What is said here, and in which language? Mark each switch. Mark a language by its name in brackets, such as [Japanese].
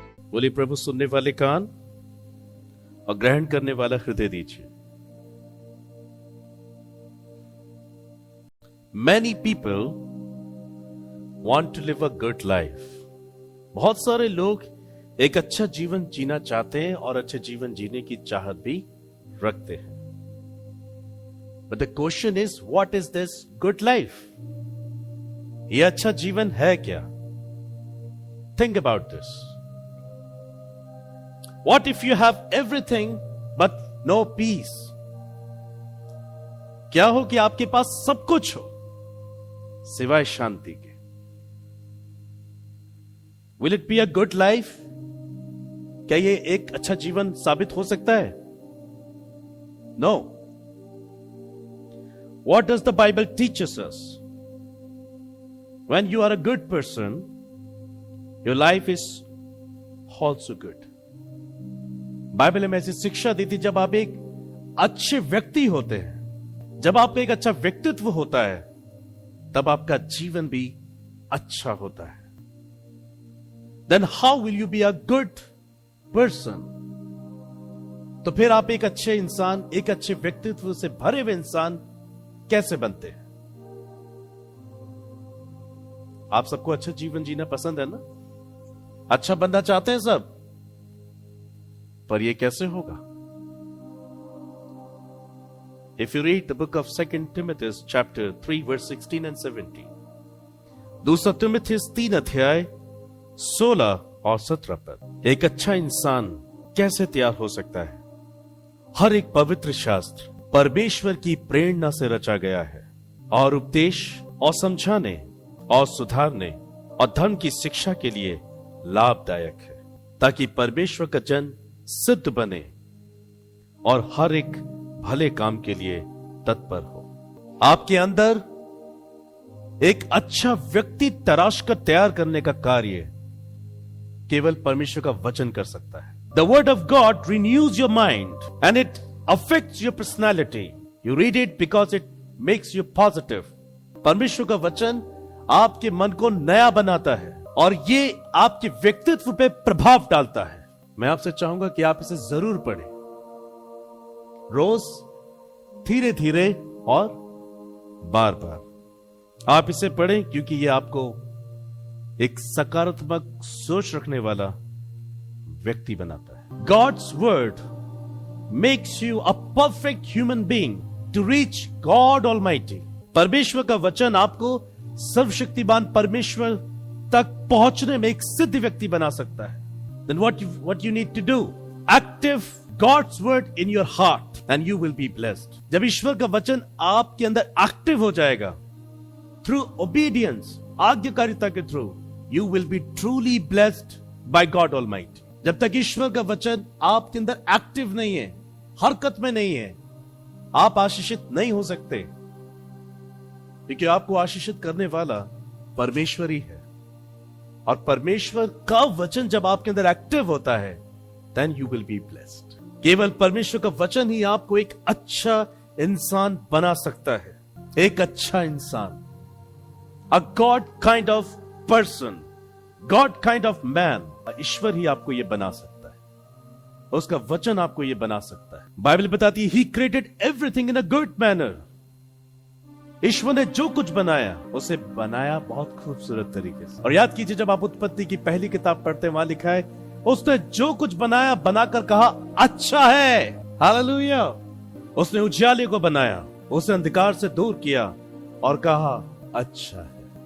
[Hindi] बोले प्रभु सुनने वाले कान और ग्रहण करने वाला हृदय दीजिए। [English] Many people want to live a good life. [Hindi] बहुत सारे लोग एक अच्छा जीवन जीना चाहते हैं और अच्छे जीवन जीने की चाहत भी रखते हैं। [English] But the question is, what is this good life? [Hindi] ये अच्छा जीवन है क्या? [English] Think about this. What if you have everything but no peace? [Hindi] क्या हो कि आपके पास सब कुछ हो सिवाय शांति के? [English] Will it be a good life? [Hindi] क्या ये एक अच्छा जीवन साबित हो सकता है? [English] No. What does the Bible teaches us? When you are a good person, your life is also good. [Hindi] Bible हमें ऐसी शिक्षा देती, जब आप एक अच्छे व्यक्ति होते हैं, जब आपका एक अच्छा व्यक्तित्व होता है, तब आपका जीवन भी अच्छा होता है। [English] Then how will you be a good person? [Hindi] तो फिर आप एक अच्छे इंसान, एक अच्छे व्यक्तित्व से भरे हुए इंसान कैसे बनते हैं? आप सबको अच्छा जीवन जीना पसंद है ना? अच्छा बनना चाहते हैं सब, पर ये कैसे होगा? [English] If you read the book of 2 Timothy chapter 3 verse 16 and 17, [Hindi] दूसरा तिमुथियुस 3 अध्याय 16 और 17 पर एक अच्छा इंसान कैसे तैयार हो सकता है? हर एक पवित्र शास्त्र परमेश्वर की प्रेरणा से रचा गया है और उपदेश और समझाने और सुधारने और धर्म की शिक्षा के लिए लाभदायक है, ताकि परमेश्वर का जन सिद्ध बने और हर एक भले काम के लिए तत्पर हो। आपके अंदर एक अच्छा व्यक्ति तराश कर तैयार करने का कार्य केवल परमेश्वर का वचन कर सकता है। [English] The word of God renews your mind and it affects your personality. You read it because it makes you positive. [Hindi] परमेश्वर का वचन आपके मन को नया बनाता है और ये आपके व्यक्तित्व पे प्रभाव डालता है। मैं आपसे चाहूंगा कि आप इसे जरूर पढ़ें, रोज, धीरे धीरे और बार बार आप इसे पढ़ें, क्योंकि ये आपको एक सकारात्मक सोच रखने वाला व्यक्ति बनाता है। [English] God's word makes you a perfect human being to reach God Almighty. [Hindi] परमेश्वर का वचन आपको सर्वशक्तिमान परमेश्वर तक पहुंचने में एक सिद्ध व्यक्ति बना सकता है। [English] Then what you need to do? Active God's word in your heart and you will be blessed. [Hindi] जब ईश्वर का वचन आपके अंदर एक्टिव हो जाएगा, [English] through obedience, [Hindi] आज्ञाकारिता के through, [English] you will be truly blessed by God Almighty. [Hindi] जब तक ईश्वर का वचन आपके अंदर एक्टिव नहीं है, हरकत में नहीं है, आप आशीषित नहीं हो सकते, क्योंकि आपको आशीषित करने वाला परमेश्वर ही है। और परमेश्वर का वचन जब आपके अंदर एक्टिव होता है, [English] then you will be blessed. [Hindi] केवल परमेश्वर का वचन ही आपको एक अच्छा इंसान बना सकता है, एक अच्छा इंसान, [English] a God kind of person, God kind of man. [Hindi] ईश्वर ही आपको ये बना सकता है, उसका वचन आपको ये बना सकता है। बाइबल बताती है, [English] He created everything in a good manner. [Hindi] ईश्वर ने जो कुछ बनाया, उसे बनाया बहुत खूबसूरत तरीके से। और याद कीजिए, जब आप उत्पत्ति की पहली किताब पढ़ते हैं, वहां लिखा है, उसने जो कुछ बनाया, बनाकर कहा अच्छा है। हालेलुया। उसने उजियाले को बनाया, उसे अंधकार से दूर किया और कहा अच्छा है।